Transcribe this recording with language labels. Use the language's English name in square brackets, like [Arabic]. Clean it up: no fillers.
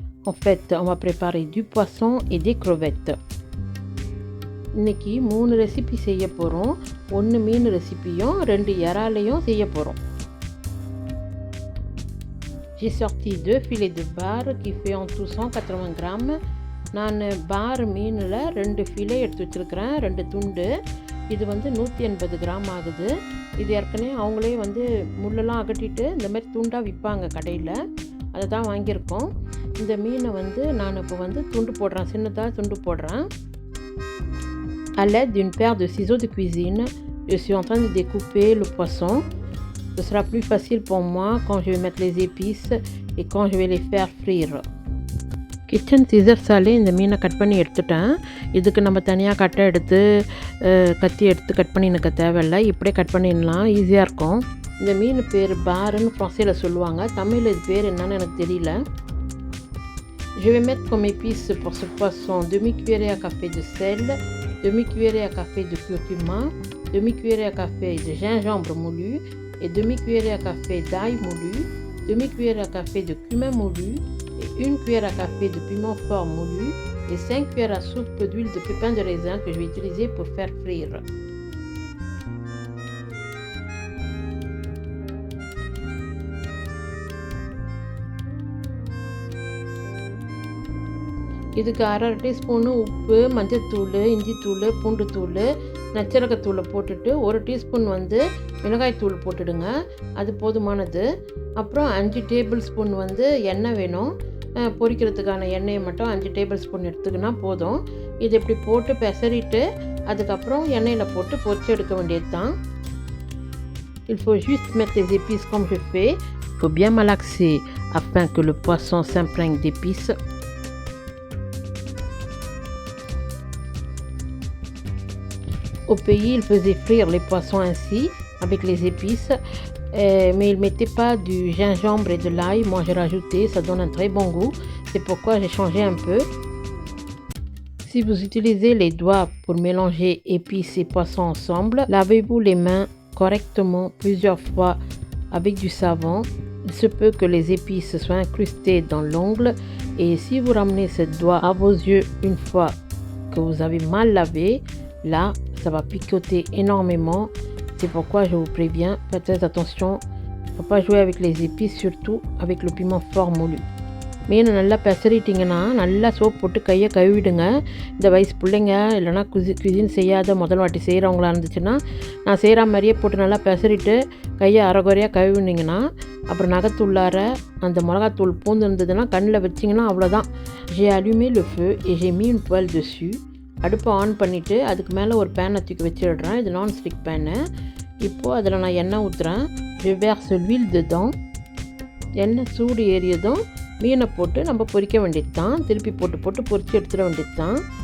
[French] En fait, on va préparer du poisson et des crevettes. [Tamil] இன்னைக்கு 3 recipe செய்ய போகிறோம். 1 மீன் ரெசிபியும் 2 இறாலையும் செய்ய போகிறோம். [French] J'ai sorti 2 filets de bar qui fait en tout 180 grammes. [Tamil] நான் பார் மீனில் 2 ஃபிலே எடுத்து வச்சுருக்கிறேன், 2 துண்டு. இது வந்து 180 கிராம் ஆகுது. இது ஏற்கனவே அவங்களே வந்து முள்ளெல்லாம் அகட்டிட்டு இந்த மாதிரி துண்டாக விற்பாங்க கடையில், அதை தான் வாங்கியிருக்கோம். இந்த மீனை வந்து நான் இப்போ வந்து துண்டு போடுறேன், சின்னதாக துண்டு போடுறேன். [French] À l'aide d'une paire de ciseaux de cuisine, je suis en train de découper le poisson. Ce sera plus facile pour moi quand je vais mettre les épices et quand je vais les faire frire. [Tamil] Kitchen சிசர்ஸாலே இந்த மீனை cut பண்ணி எடுத்துட்டேன். இதுக்கு நம்ம தனியாக கட்டை எடுத்து கத்தி எடுத்து கட் பண்ணினுக்க தேவையில்லை, இப்படியே கட் பண்ணிடலாம், ஈஸியாக இருக்கும். இந்த மீன் பேர் பாருன்னு ஃப்ரான்ஸில் சொல்லுவாங்க, தமிழில் இது பேர் என்னன்னு எனக்கு தெரியல. [French] Je vais mettre comme épices pour ce poisson demi-cuillerée à café de sel, demi-cuillerée à café de curcuma, demi-cuillerée à café de gingembre moulu et demi-cuillerée à café d'ail moulu, demi-cuillerée à café de cumin moulu et 1 cuillère à café de piment fort moulu et 5 cuillères à soupe d'huile de pépins de raisin que je vais utiliser pour faire frire. [Tamil] இதுக்கு 1/2 teaspoon உப்பு, மஞ்சத்தூள், இஞ்சித்தூள், பூண்டுத்தூள், நச்சரகத்தூளை போட்டுட்டு 1 teaspoon வந்து மிளகாய்த்தூள் போட்டுடுங்க, அது போதுமானது. அப்புறம் 5 டேபிள் ஸ்பூன் வந்து எண்ணெய் வேணும், பொரிக்கிறதுக்கான எண்ணெயை மட்டும் 5 டேபிள் ஸ்பூன் எடுத்துக்கினா போதும். இது இப்படி போட்டு பெசரிட்டு அதுக்கப்புறம் எண்ணெயில் போட்டு பொரிச்சு எடுக்க வேண்டியது தான். [French] Il faut juste mettre les épices comme je fais. Il faut bien malaxer afin que le poisson s'imprègne d'épices. Au pays, ils faisaient frire les poissons ainsi, avec les épices, mais ils ne mettaient pas du gingembre et de l'ail. Moi, j'ai rajouté, ça donne un très bon goût. C'est pourquoi j'ai changé un peu. Si vous utilisez les doigts pour mélanger épices et poissons ensemble, lavez-vous les mains correctement plusieurs fois avec du savon. Il se peut que les épices soient incrustées dans l'ongle, et si vous ramenez ce doigt à vos yeux une fois que vous avez mal lavé, là, ça va picoter énormément. C'est pourquoi je vous préviens, faites très attention. Il ne faut pas jouer avec les épices, surtout avec le piment fort moulu. [Tamil] மீன் நல்லா பெசரிட்டிங்கன்னா நல்லா soap போட்டு கையை கழுவிடுங்க. இந்த வயசு பிள்ளைங்க இல்லைனா cuisine செய்யாத முதல் வாட்டி செய்கிறவங்களா இருந்துச்சுன்னா, நான் செய்கிற மாதிரியே போட்டு நல்லா பெசரிட்டு கையை அரைகுறையாக கழுவினிங்கன்னா, அப்புறம் நகத்துள்ளார அந்த மிளகாத்தூள் பூந்து இருந்ததுன்னா கண்ணில் வச்சிங்கன்னா அவ்வளோதான். [French] J'ai allumé le feu et j'ai mis une poêle dessus. [Tamil] அடுப்பை ஆன் பண்ணிவிட்டு அதுக்கு மேலே ஒரு பேனை தூக்கி வச்சிடுறேன். இது நான்ஸ்டிக் பேனு. இப்போது அதில் நான் எண்ணெய் ஊற்றுறேன். [French] Je verse l'huile dedans. [Tamil] எண்ணெய் சூடு ஏறியதும் மீனை போட்டு நம்ம பொரிக்க வேண்டியது தான், திருப்பி போட்டு பொரிச்சு எடுத்துட வேண்டியது தான்.